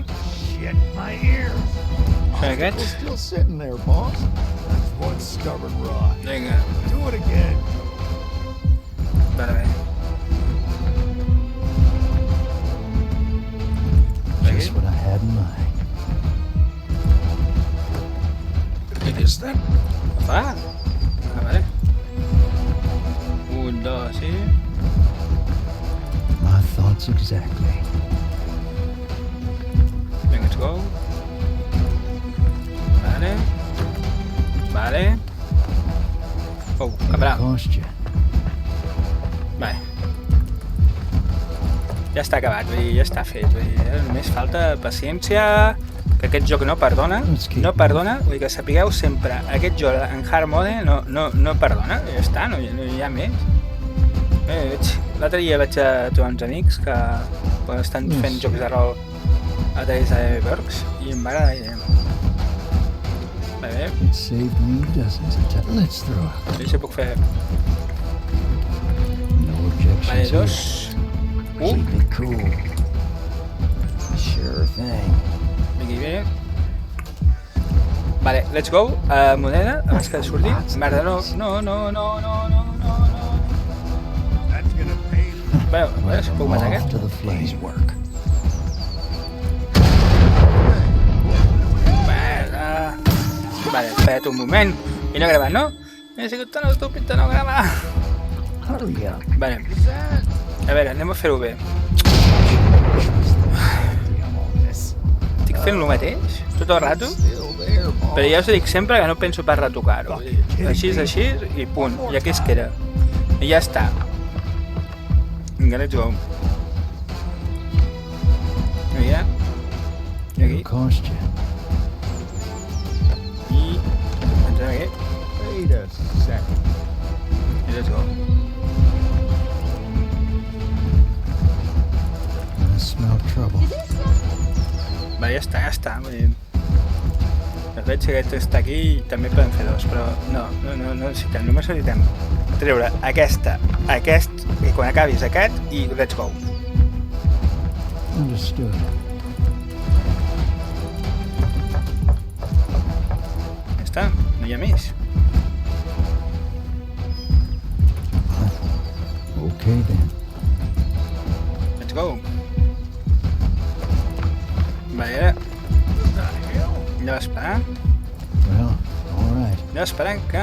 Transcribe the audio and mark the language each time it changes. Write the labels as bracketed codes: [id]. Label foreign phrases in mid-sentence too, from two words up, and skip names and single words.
[en] Shit, my ears. [ca] Són aquests. [en] Still sitting there, boss. That's one stubborn rock. [ca] Vinga. [en] Do it again. [ca] Vale, bé. [en] Just what I had in mind. What is that? [ca] Va. Vale. 1, 2, sí. [en] My thoughts exactly. Vinga, let's go. [ca] Vale. Vale. Oh, cabrà. [en] Cost you. [ca] Vale. Ja està acabat, vull dir, ja està fet. Vull dir, només falta paciència, que aquest joc no perdona. No perdona, vull dir que sapigueu sempre, aquest joc en hard mode no perdona. Ja està, no hi ha més. L'altre dia vaig a trobar uns amics que estan fent jocs de rol a través de Works i em va agradar la idea. Vale, [en] It saved me dozens of times. Let's throw. [ca] bé, això puc fer. [en] No objections. [ca] Vale, [en] here. 2. Keep it cool. Sure thing. [ca] Aquí bé. Vale, [en] let's go. [ca] Moneda, abans que surti. Merda, no. [en] That's gonna pay. [ca] Bé, a veure si puc matar [en] Off [ca] aquest. [en] to the flames work. [ca] Vale, espera't un moment. I no he gravat, no? He sigut tan estúpid de no gravar. [en] Hurry up. [ca] Vale. A veure, anem a fer-ho bé. Estic fent el mateix, tot el rato, [en] Still there, boss. [ca] però ja us dic sempre que no penso pas retocar-ho. Vull dir, així és així i punt. I aquí es queda. I ja està. Vinga, [en] let's go. [ca] Mira. I aquí. [en] It'll cost you. [ca] I entrem aquí. [en] Wait a second. I let's go. I smell trouble. [ca] Vale, ja està. Vull dir... De fet, si aquest està aquí, també podem fer dos, però no necessitem. Només necessitem treure aquest, i quan acabis aquest, i [en] let's go. Understood. [ca] Ja està, no hi ha més. [en] Okay then. Let's go. [ca] Vale, anem a esperar. [en] Well, all right. [ca] Anem esperant que...